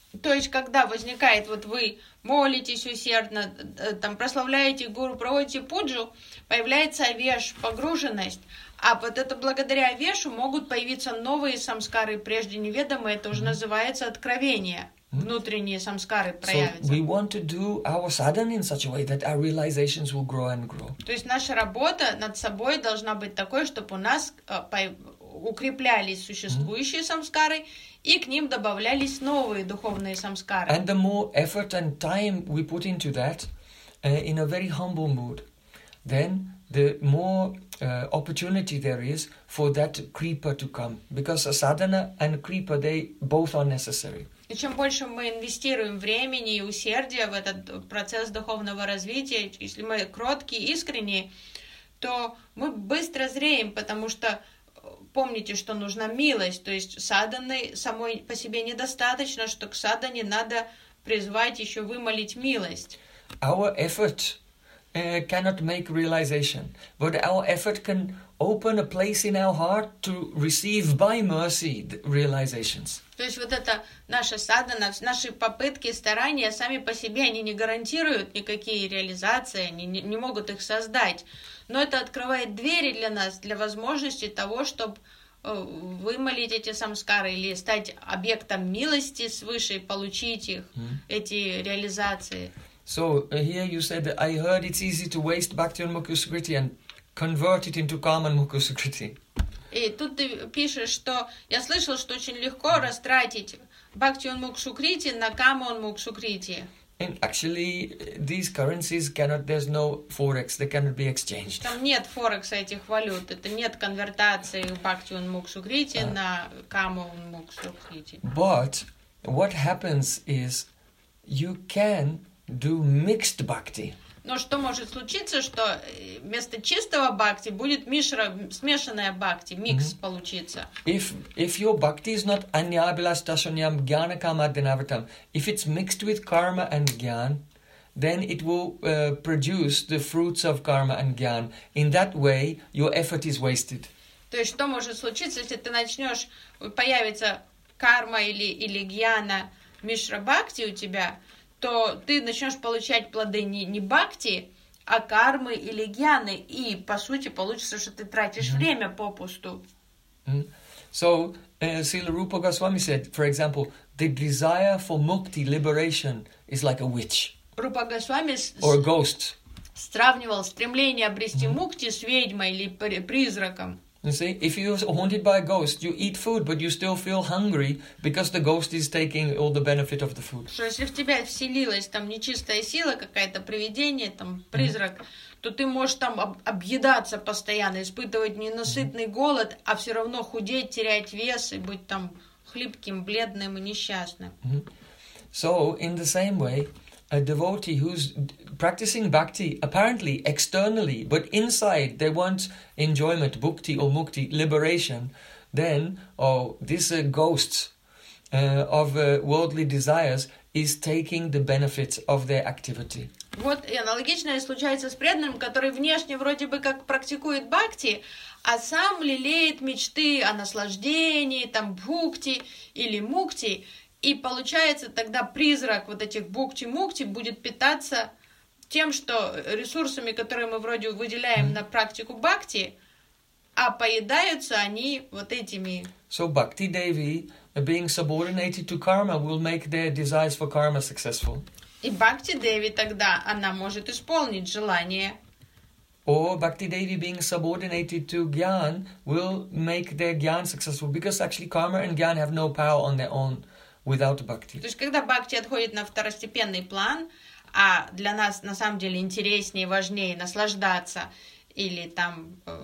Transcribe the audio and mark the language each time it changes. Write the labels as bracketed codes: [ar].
[ru] То есть, когда возникает, вот вы молитесь усердно, там, прославляете гуру, проводите пуджу, появляется авеш, погруженность, а вот это благодаря авешу могут появиться новые самскары, прежде неведомые, это уже называется откровение. Внутренние самскары проявятся. [en] So we want to do our sadhana in such a way that our realizations will grow and grow. [ru] То есть наша работа над собой должна быть такой, чтобы у нас укреплялись существующие самскары и к ним добавлялись новые духовные самскары. [en] And the more effort and time we put into that, in a very humble mood, then the more opportunity there is for that creeper to come, because a sadhana and a creeper, they both are necessary. [ru] И чем больше мы инвестируем времени и усердия в этот процесс духовного развития, если мы кроткие, искренние, то мы быстро зреем, потому что помните, что нужна милость, то есть садханы самой по себе недостаточно, что к садхане надо призвать еще вымолить милость. [en] Our effort cannot make realization, but our effort can open a place in our heart to receive by mercy the realizations. [ru] То есть вот это наша садхана, наши попытки, старания сами по себе, они не гарантируют никакие реализации, они не могут их создать. Но это открывает двери для нас, для возможности того, чтобы вымолить эти самскары или стать объектом милости свыше и получить их, эти реализации. [en] So here you said, I heard it's easy to waste bhakti and mukha sukriti and convert it into karma and mukha sukriti. [ru] И тут ты пишешь, что я слышал, что очень легко растратить бхакти он мук сукрити на каму он мук сукрити. [en] And actually, these currencies cannot, there's no forex, they cannot be exchanged. [ru] Там нет форекса этих валют, это нет конвертации бхакти он мук сукрити на каму он мук сукрити. [en] But what happens is you can do mixed bhakti. [ru] Но что может случиться, что вместо чистого бхакти будет мишра, смешанная бхакти, микс получится. [en] If your bhakti is not anyabilashtashanyam jnana kama dhinavritam, if it's mixed with karma and jnana, then it will produce the fruits of karma and jnana. In that way, your effort is wasted. [ru] То есть что может случиться, если ты начнешь, появится карма или гьяна мишра бхакти у тебя, то ты начнешь получать плоды не бхакти, а кармы или гьяны, и по сути получится, что ты тратишь время попусту. [en] So Srila Rupa Goswami said, for example, the desire for mukti, liberation, is like a witch. Rupa Goswami or a ghost. [ru] Сравнивал стремление обрести мукти с ведьмой или призраком. [en] You see, if you're haunted by a ghost, you eat food, but you still feel hungry because the ghost is taking all the benefit of the food. [ru] Что если в тебя вселилась там нечистая сила, какая-то привидение, там призрак, то ты можешь там объедаться постоянно, испытывать ненасытный голод, а все равно худеть, терять вес и быть там хлипким, бледным и несчастным. [en] So in the same way, a devotee who's practicing bhakti, apparently externally, but inside they want enjoyment, bhukti or mukti, liberation, then this ghost of worldly desires is taking the benefits of their activity. [ru] Вот и аналогичное случается с преданным, который внешне вроде бы как практикует бхакти, а сам лелеет мечты о наслаждении, там бхукти или мукти. И получается, тогда призрак вот этих бхукти-мукти будет питаться тем, что ресурсами, которые мы вроде выделяем на практику бхакти, а поедаются они вот этими. [en] So bhakti devi, being subordinated to karma, will make their desires for karma successful. [ru] И bhakti devi тогда, она может исполнить желание. [en] Or bhakti devi being subordinated to jnana will make their jnana successful, because actually karma and jnana have no power on their own. Without bhakti. [ru] То есть, когда бхакти отходит на второстепенный план, а для нас на самом деле интереснее, важнее наслаждаться или там